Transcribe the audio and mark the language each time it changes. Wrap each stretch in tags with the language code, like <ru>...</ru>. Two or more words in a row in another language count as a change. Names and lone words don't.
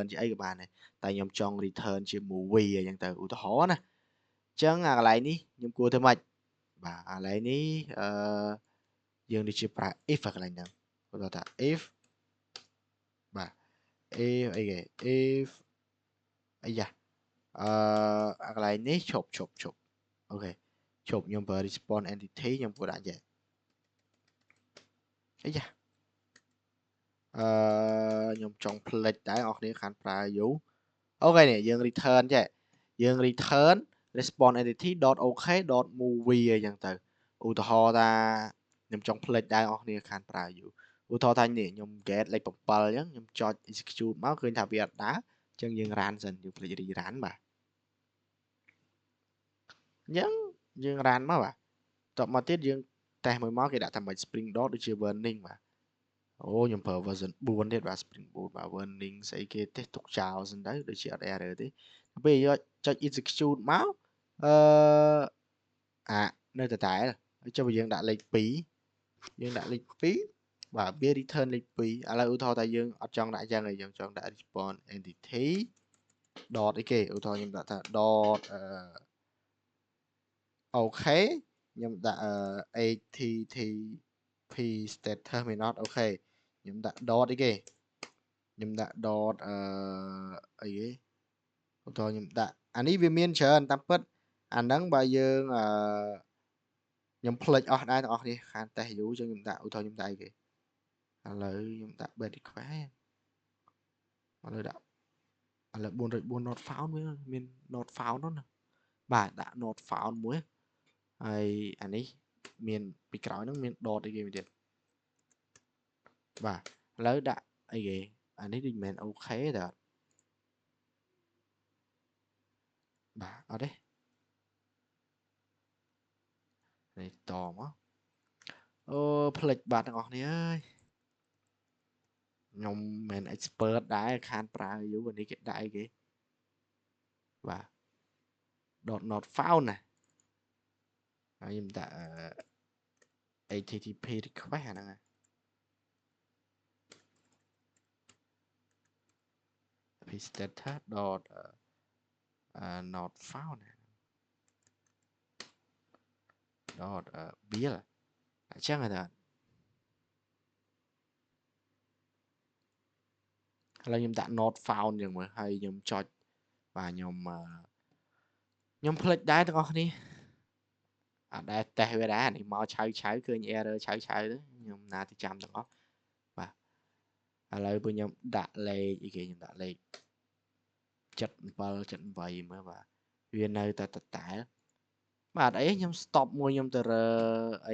<km>ជាអីក៏បានដែរតែខ្ញុំចង់ return ជា movie អញ្ចឹងទៅឧទាហរណ៍ណាចឹងអាកន្លែងនេះខ្ញុំគួរធ្វើម៉េចបាទអាកន្លែងនេះយើងដូចជាប្រើ if អាកន្លែងហ្នឹងគាត់ថា if បាទ if អីគេ if អាយ៉ាអាកន្លែងនេះឈប់អូខេឈប់ខ្ញុំប្រើ</km> <en>response entity</en> <km>ខ្ញុំគួរដាក់យ៉ាង អាយ៉ាខ្ញុំចង់ផ្លេចដែរអស់គ្នាខានប្រើយូរអូខេនេះយើង return ចេះយើង return</km> <en>response entity.ok.movie</en> <km>អីចឹងទៅឧទាហរណ៍ថាខ្ញុំចង់ផ្លេចដែរអស់គ្នាខានប្រើយូរឧទាហរណ៍ថានេះខ្ញុំ get លេខ7អញ្ចឹងខ្ញុំចុច execute មកឃើញថាវាអត់ដើរអញ្ចឹងយើង run សិនយើងផ្លេច rerun បាទ អញ្ចឹងយើង run មកបាទតបមកទៀតយើងតេស្តមួយមកគេដាក់ថាមិន</km> <en>spring dot</en> <km>ដូចជា warning បាទអូខ្ញុំប្រើ version 4ទៀតបាទ</km> <en>spring boot</en> <km>បាទ warning ស្អីគេទេទុកចោលសិនទៅដូចជាអត់ error ទេពេលយកចុច execute មក នៅដដែលហើយចុះបើយើងដាក់លេខ2យើងដាក់លេខ2បាទវា return លេខ2ឥឡូវឧទាហរណ៍ថាយើងអត់ចង់ដាក់យ៉ាងឯងយើងចង់ដាក់</km> <en>response entity dot</en> <km>អីគេឧទាហរណ៍ខ្ញុំដាក់ថា dot OK ខ្ញុំដាក់</km> <en>http status</en> <km>មិនអត់អូខេខ្ញុំដាក់ dot អីគេខ្ញុំដាក់ dot អីគេឧទាហរណ៍ ខ្ញុំដាក់អានេះវាមានច្រើនតាមពិតអាហ្នឹងបើយើងខ្ញុំផ្លេចអស់ដែរទាំងអស់គ្នាខានតេស្តយូរចឹងខ្ញុំដាក់ឧទាហរណ៍ខ្ញុំដាក់អីគេឥឡូវខ្ញុំដាក់</km> <en>bad request</en> <km>ឥឡូវដាក់ឥឡូវ404</km> <en>not found</en> <km>វាមាន</km> <en>not found</en> <km>នោះណាបាទដាក់</km> <en>not found</en> <km>មួយហើយអានេះមានពីក្រោយហ្នឹងមាន dot អីគេទៀត បាទឥឡូវដាក់អីគេអានេះដូចមិនមែនអូខេតើបាទអត់ទេនេះតមកអូផ្លេចបាត់ទាំងអស់គ្នាអើយខ្ញុំមិន expert ដែរខានប្រើយូរអានេះគេដាក់អីគេបាទ</km> <en>dot not found</en> <km>ណាហើយខ្ញុំដាក់</km> <en>http request</en> <km>អាហ្នឹង</km> <en>status dot not found dot bill</en> <km>អញ្ចឹងហ្នឹងឥឡូវខ្ញុំដាក់</km> <en>not found</en> <km>យ៉ាងមើលហើយខ្ញុំចុចបាទខ្ញុំផ្លេចដែរទាំងអស់គ្នាអត់ដែរតេស្តវាដែរនេះមកឆៅឃើញ error ឆៅទៅខ្ញុំណាទៅចាំទាំងអស់បាទឥឡូវពួកខ្ញុំដាក់លេខអីគេខ្ញុំដាក់លេខ77 78មើលបាទវានៅតែតតែបាទអីខ្ញុំ stop មួយខ្ញុំទៅរើអី</km>